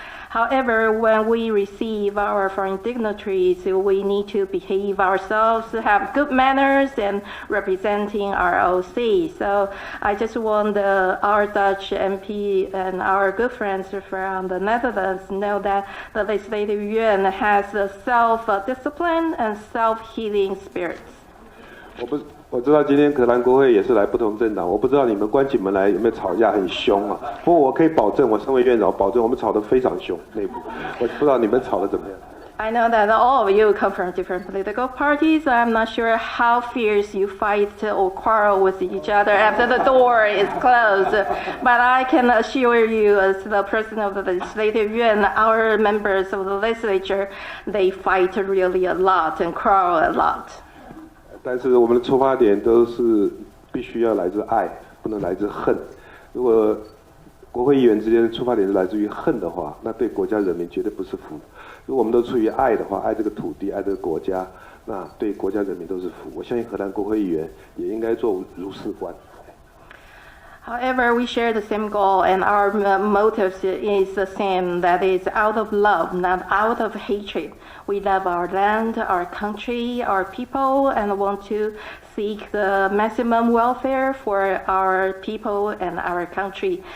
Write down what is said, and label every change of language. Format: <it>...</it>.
<en>However, when we receive our foreign dignitaries, we need to behave ourselves, have good manners, and representing our OC. So I just want our Dutch MP and our good friends from the Netherlands know that the Legislative Yuan has a self-discipline and self-healing spirits.</en> <zh>我知道今天荷蘭國會也是來不同政黨，我不知道你們關起門來有沒有吵架很兇啊？不過我可以保證，我身為院長保證我們吵得非常兇內部，我不知道你們吵得怎麼樣。</zh> <en>I know that all of you come from different political parties. I'm not sure how fierce you fight or quarrel with each other after the door is closed. But I can assure you, as the president of the Legislative Yuan, our members of the legislature, they fight really a lot and quarrel a lot.</en> <zh>但是我们的出發點都是必須要來自愛，不能來自恨。如果國會議員之間的出發點是來自於恨的話，那對國家人民絕對不是福。如果我們都出於愛的話，愛這個土地，愛這個國家，那對國家人民都是福。我相信荷蘭國會議員也應該做如是觀。</zh> <en>However, we share the same goal, and our motive is the same. That is out of love, not out of hatred. We love our land, our country, our people, and want to seek the maximum welfare for our people and our country.</en>